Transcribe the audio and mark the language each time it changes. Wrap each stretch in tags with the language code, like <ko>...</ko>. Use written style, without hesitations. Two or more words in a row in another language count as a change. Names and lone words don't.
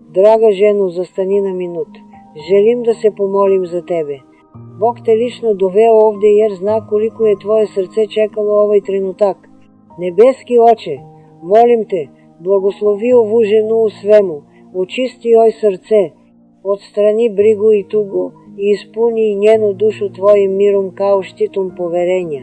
<sr>Драга жено, застани на минут. Желим да се помолим за тебе. Бог те лично довeo ovde jer zna koliko je tvoje srce čekalo ovaj trenutak. Nebeski oče, molim te, blagoslovi ovu ženu u svemu, očisti joj srce, odstrani brigu i tugu i ispuni njenu dušu tvojim mirom kao štitom poverenja.</sr>